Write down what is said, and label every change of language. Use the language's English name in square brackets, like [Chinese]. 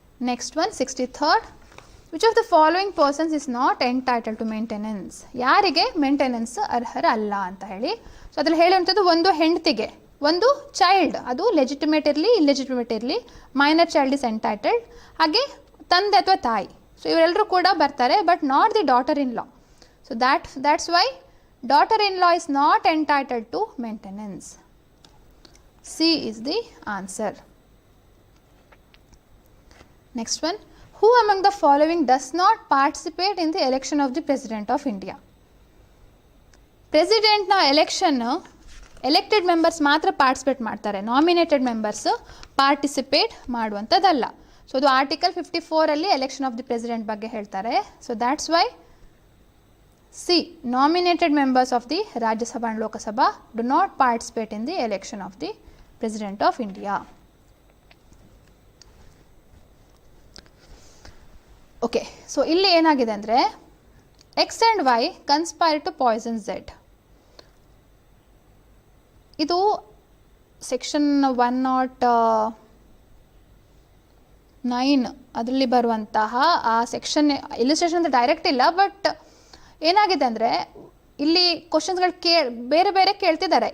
[English] Next one 63rd. Which of the following persons is not entitle to maintenance? [Kannada] ಯಾರಿಗೆ maintenance ಅರ್ಹರಲ್ಲ ಅಂತ ಹೇಳಿ. So ಅದ್ರಲ್ಲಿ ಹೇಳುವಂಥದ್ದು ಒಂದು ಹೆಂಡತಿಗೆ, ಒಂದು ಚೈಲ್ಡ್, ಅದು ಲೆಜಿಟಿಮೇಟ್ ಇರಲಿ ಇಲ್ಲೆಜಿಟಿಮೇಟ್ ಇರಲಿ, ಮೈನರ್ ಚೈಲ್ಡ್ ಇಸ್ ಎಂಟೈಟಲ್ಡ್, ಹಾಗೆ ತಂದೆ ಅಥವಾ ತಾಯಿ. [English] so [Kannada] ಇವರೆಲ್ಲರೂ ಕೂಡ ಬರ್ತಾರೆ, [English] But not the daughter in law. So that's why daughter-in-law is not entitled to maintenance. C is the answer. Next one. Who among the following does not participate in the election of the President of India? [Kannada] President na election elected members ಮಾತ್ರ participate ಮಾಡ್ತಾರೆ, nominated members participate ಮಾಡುವಂಥದ್ದಲ್ಲ. So ಅದು article 54ಅಲ್ಲಿ election of the president ಬಗ್ಗೆ ಹೇಳ್ತಾರೆ. [English] So that's why C, nominated members of the Rajya Sabha and Lok Sabha do not participate in the election of the President of India. Okay, so [Kannada] ಇಲ್ಲಿ ಏನಾಗಿದೆ ಅಂದರೆ [English] X and Y conspire to poison Z. [Kannada] ಇದು section 109 ಅದರಲ್ಲಿ ಬರುವಂತಹ ಆ section illustration ಅಂತ direct ಇಲ್ಲ, but ಏನಾಗಿದೆ ಅಂದರೆ ಇಲ್ಲಿ ಕ್ವಶನ್ಸ್ಗಳು ಬೇರೆ ಬೇರೆ ಕೇಳ್ತಿದ್ದಾರೆ.